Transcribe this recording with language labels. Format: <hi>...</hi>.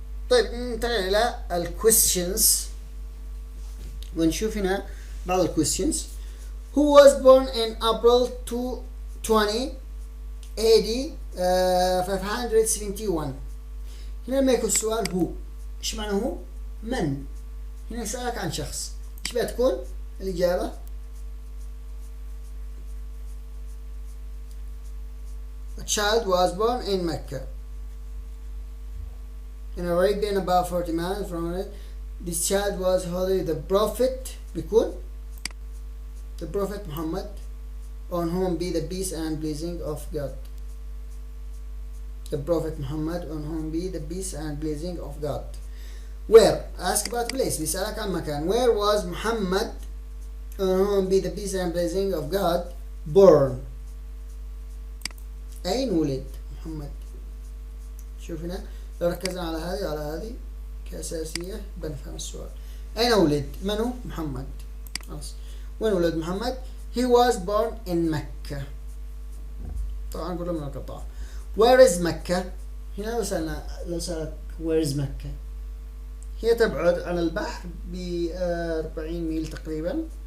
<ar>طيب ننتقل إلى ال questions ونشوف هنا بعض ال questions.</ar> <en>who was born in April 20 AD 571.</en> <ar>هنا لما يكون السؤال هو، ايش معنى هو؟ من. هنا يسألك عن شخص، ايش بتكون الإجابة؟</ar> <en>A child was born in Mecca in Arabia about 40 miles from it. This child was holy the Prophet بيكون the Prophet Muhammad, on whom be the peace and blessing of God. The Prophet Muhammad, on whom be the peace and blessing of God. Where? Ask about place.</en> <ar>بيسألك عن مكان.</ar> <en>Where was Muhammad, on whom be the peace and blessing of God, born?</en> <ar>أين ولد محمد؟ شوف هنا لو ركزنا على هذه كأساسية بنفهم السؤال. أين ولد؟ من هو؟ محمد. خلاص. وين ولد محمد؟</ar> <en>He was born in Mecca.</en> <ar>طبعا نقول من القطاع.</ar> <en>Where is Mecca؟</en> <ar>هنا لو سألك</ar> <en>where is Mecca؟</en> <ar>هي تبعد عن البحر ب 40 ميل تقريبا.</ar>